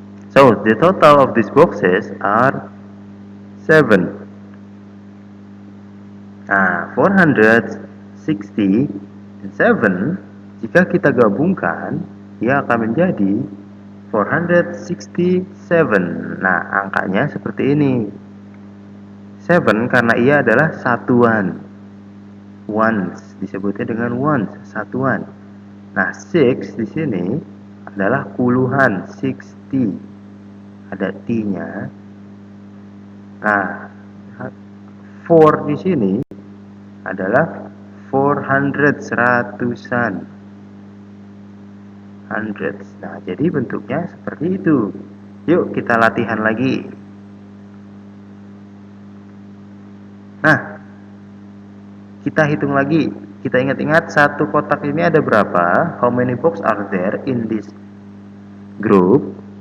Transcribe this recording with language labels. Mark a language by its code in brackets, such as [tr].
[en] So the total of these boxes are 7. [id] Nah, 467 jika kita gabungkan, dia akan menjadi 467. Nah, angkanya seperti ini. 7 karena ia adalah satuan. Ones disebutnya dengan ones, satuan. Nah, 6 di sini adalah puluhan, 60. Ada T-nya. Nah, 4 di sini adalah 400, seratusan. Hundreds. Nah, jadi bentuknya seperti itu. Yuk kita latihan lagi. Nah, kita hitung lagi. Kita ingat-ingat satu kotak ini ada berapa? [en] How many box are there in this group?